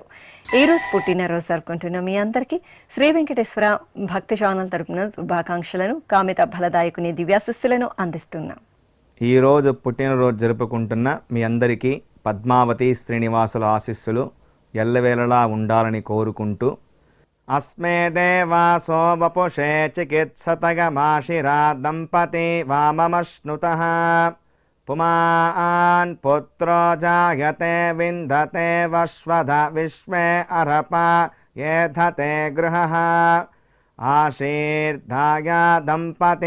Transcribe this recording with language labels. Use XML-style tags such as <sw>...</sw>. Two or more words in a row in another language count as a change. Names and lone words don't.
<te>ఈరోజు పుట్టినరోజు జరుపుకుంటున్న మీ అందరికీ శ్రీ వెంకటేశ్వర భక్తి ఛానల్ తరపున శుభాకాంక్షలను, కామిత ఫలదాయకుని దివ్యాశిస్సులను అందిస్తున్నాం. ఈరోజు పుట్టినరోజు జరుపుకుంటున్న మీ అందరికీ పద్మావతి శ్రీనివాసుల ఆశీస్సులు ఎల్లవేళలా ఉండాలని కోరుకుంటూ</te> <sa>अस्मे देवासो वपुषे चिकित्सतगमाशिरा दम्पती वाममश्नुतः पुमान् पुत्रो जायते विन्दते वश्वध विश्वे अर्हपा येधते गृहः आशीर्धाया दम्पती</sa>